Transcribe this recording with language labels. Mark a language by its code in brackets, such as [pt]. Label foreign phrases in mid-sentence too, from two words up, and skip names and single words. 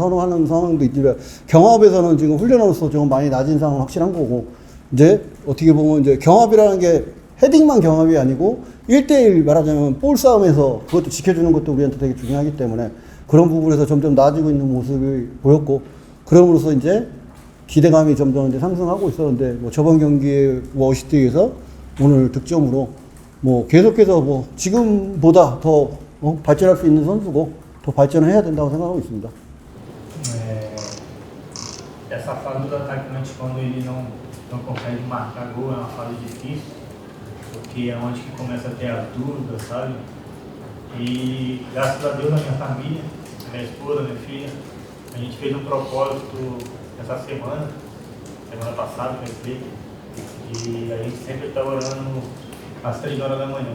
[ko] 선호하는 상황도 있지만 경합에서는 지금 훈련으로서 좀 많이 낮은 상황은 확실한 거고 이제 어떻게 보면 이제 경합이라는 게 헤딩만 경합이 아니고 1대1 말하자면 볼 싸움에서 그것도 지켜주는 것도 우리한테 되게 중요하기 때문에 그런 부분에서 점점 나아지고 있는 모습이 보였고 그럼으로써 이제 기대감이 점점 이제 상승하고 있었는데 뭐 저번 경기의 어시스트에 의해서 오늘 득점으로 뭐 계속해서 뭐 지금보다 더 발전할 수 있는 선수고 더 발전을 해야 된다고 생각하고 있습니다. [pt] Essa fase do atacante quando ele não consegue marcar gol é uma fase difícil, porque é onde que começa a ter as dúvidas, sabe? E graças a Deus a minha família, minha esposa, minha filha, a gente fez um propósito essa semana passada, quer dizer, e a gente sempre está orando às 3 horas da manhã.